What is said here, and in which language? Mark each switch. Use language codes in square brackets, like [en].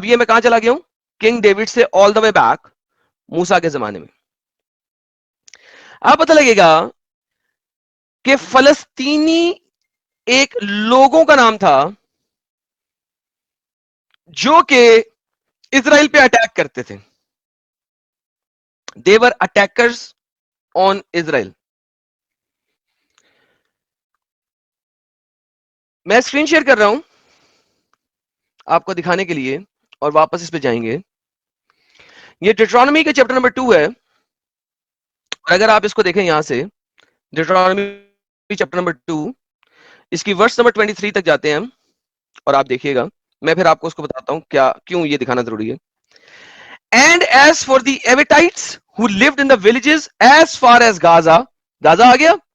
[ur] اب یہ میں کہاں چلا گیا ہوں کنگ ڈیوڈ سے [en] all the way back [ur] موسیٰ کے زمانے میں. آپ پتہ لگے گا کہ فلسطینی ایک لوگوں کا نام تھا جو کہ اسرائیل پہ اٹیک کرتے تھے. [en] they were attackers on Israel. [ur] میں اسکرین شیئر کر رہا ہوں آپ کو دکھانے کے لیے اور واپس اس پہ جائیں گے. یہ ڈیٹرانومی کا چیپٹر نمبر 2 ہے اور اگر آپ اس کو دیکھیں یہاں سے ڈیٹرانومی چیپٹر نمبر 2 اس کی ورس نمبر 23 تک جاتے ہیں ہم اور آپ دیکھیے گا. میں پھر آپ کو اس کو بتاتا ہوں کیوں یہ دکھانا ضروری ہے. [en] And as for the Evitites who lived in the villages as far as Gaza, Gaza [ur] آ گیا.